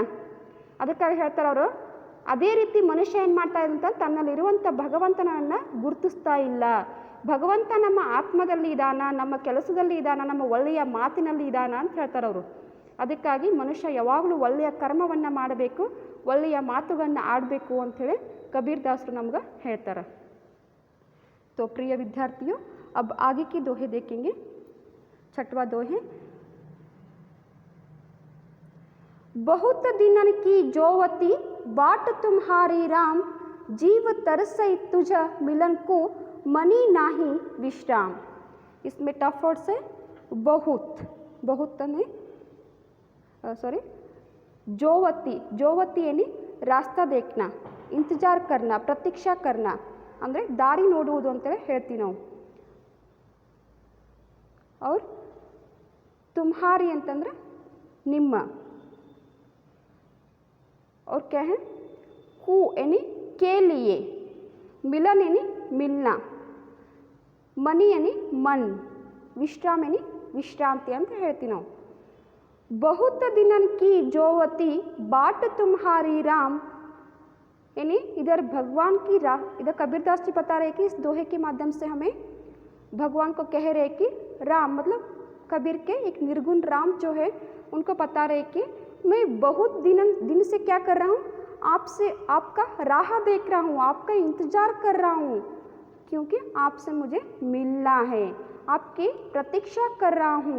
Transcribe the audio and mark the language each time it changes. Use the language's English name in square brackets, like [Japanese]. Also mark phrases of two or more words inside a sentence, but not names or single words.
[Kannada] ಅದಕ್ಕಾಗಿ ಹೇಳ್ತಾರೆ ಅವರು, ಅದೇ ರೀತಿ ಮನುಷ್ಯ ಏನು ಮಾಡ್ತಾ ಇದ್ದಂತ ತನ್ನಲ್ಲಿರುವಂಥ ಭಗವಂತನನ್ನು ಗುರುತಿಸ್ತಾ ಇಲ್ಲ. ಭಗವಂತ ನಮ್ಮ ಆತ್ಮದಲ್ಲಿ ಇದ್ದಾನ, ನಮ್ಮ ಕೆಲಸದಲ್ಲಿ ಇದ್ದಾನ, ನಮ್ಮ ಒಳ್ಳೆಯ ಮಾತಿನಲ್ಲಿ ಇದ್ದಾನ ಅಂತ ಹೇಳ್ತಾರೆ ಅವರು. ಅದಕ್ಕಾಗಿ ಮನುಷ್ಯ ಯಾವಾಗಲೂ ಒಳ್ಳೆಯ ಕರ್ಮವನ್ನು ಮಾಡಬೇಕು, ಒಳ್ಳೆಯ ಮಾತುಗಳನ್ನು ಆಡಬೇಕು ಅಂಥೇಳಿ ಕಬೀರ್ ದಾಸರು ನಮ್ಗೆ ಹೇಳ್ತಾರೆ. [Hindi] तो प्रिय विद्यार्थियों, अब आगे की दोहे देखेंगे. छठवां दोहे, बहुत दिनन की जोवती बाट तुम्हारी राम, जीव तरसई तुझ मिलन को मनी नाही विश्राम. इसमें [English] tough words [Hindi] है बहुत, बहुत ने सॉरी जोवती. जोवती यानी रास्ता देखना, इंतजार करना, प्रतीक्षा करना, [Kannada] ಅಂದರೆ ದಾರಿ ನೋಡುವುದು ಅಂತೇಳಿ ಹೇಳ್ತೀವಿ ನಾವು. [Hindi] और तुम्हारी [Kannada] ಅಂತಂದ್ರೆ ನಿಮ್ಮ. [Hindi] और क्या है, कु यानी के लिए, मिलन यानी मिलना, मनी यानी मन, विश्राम यानी विश्रांति [Kannada] ಅಂತ ಹೇಳ್ತೀವಿ ನಾವು. [Hindi] बहुत दिनन की जोवती बाट तुम्हारी राम, यानी इधर भगवान की राह. इधर कबीर दास जी बता रहे कि इस दोहे के माध्यम से हमें भगवान को कह रहे कि राम मतलब कबीर के एक निर्गुण राम जो है उनको बता रहे कि मैं बहुत दिन से क्या कर रहा हूँ, आपसे आपका राह देख रहा हूँ, आपका इंतज़ार कर रहा हूँ, क्योंकि आपसे मुझे मिलना है, आपकी प्रतीक्षा कर रहा हूँ.